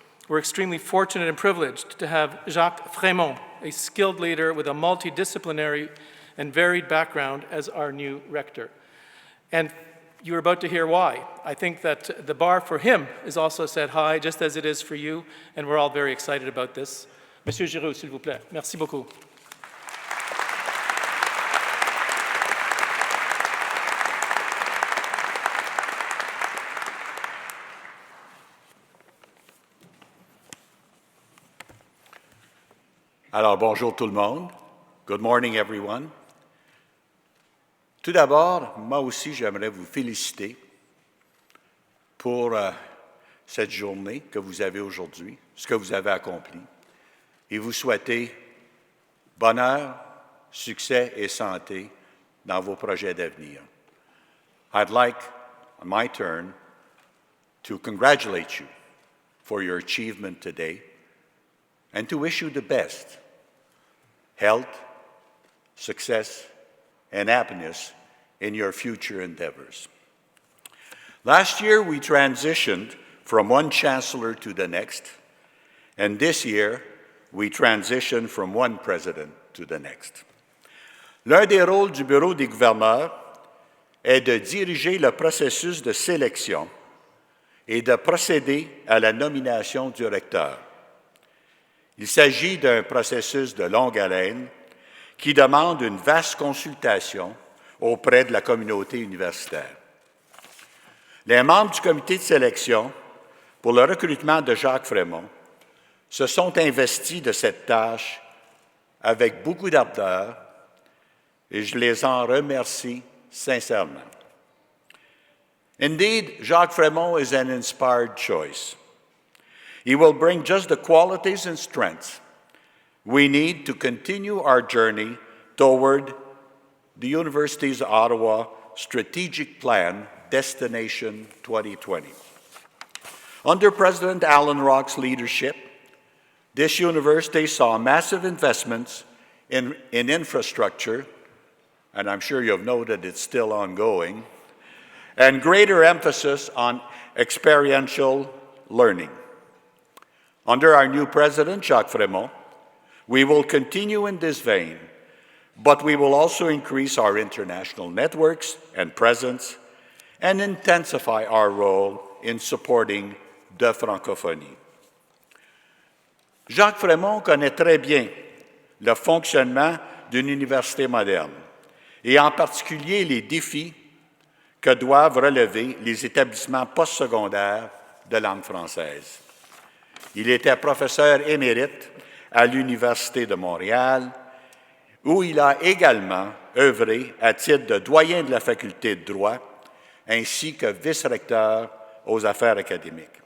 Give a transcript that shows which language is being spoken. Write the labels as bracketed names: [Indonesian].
[English] We're extremely fortunate and privileged to have Jacques Frémont, a skilled leader with a multidisciplinary and varied background, as our new rector. And you're about to hear why. I think that the bar for him is also set high, just as it is for you, and we're all very excited about this. [French] Monsieur Giroux, s'il vous plaît. Merci beaucoup. Alors, bonjour tout le monde. [English] Good morning, everyone. [French] Tout d'abord, moi aussi, j'aimerais vous féliciter pour cette journée que vous avez aujourd'hui, ce que vous avez accompli, et vous souhaiter bonheur, succès et santé dans vos projets d'avenir. [English] I'd like, on my turn, to congratulate you for your achievement today and to wish you the best health, success, and happiness in your future endeavors. Last year, we transitioned from one chancellor to the next, and this year, we transitioned from one president to the next. [French] L'un des rôles du Bureau des gouverneurs est de diriger le processus de sélection et de procéder à la nomination du recteur. Il s'agit d'un processus de longue haleine qui demande une vaste consultation auprès de la communauté universitaire. Les membres du comité de sélection pour le recrutement de Jacques Frémont se sont investis de cette tâche avec beaucoup d'ardeur et je les en remercie sincèrement. [English] Indeed, Jacques Frémont is an inspired choice. He will bring just the qualities and strengths we need to continue our journey toward the University's Ottawa Strategic Plan, Destination 2020. Under President Alan Rock's leadership, this university saw massive investments in infrastructure, and I'm sure you have noted it's still ongoing, and greater emphasis on experiential learning. Under our new president, Jacques Frémont, we will continue in this vein, but we will also increase our international networks and presence and intensify our role in supporting the francophonie. [French] Jacques Frémont connaît très bien le fonctionnement d'une université moderne et en particulier les défis que doivent relever les établissements postsecondaires de langue française. Il était professeur émérite à l'Université de Montréal, où il a également œuvré à titre de doyen de la Faculté de droit, ainsi que vice-recteur aux affaires académiques.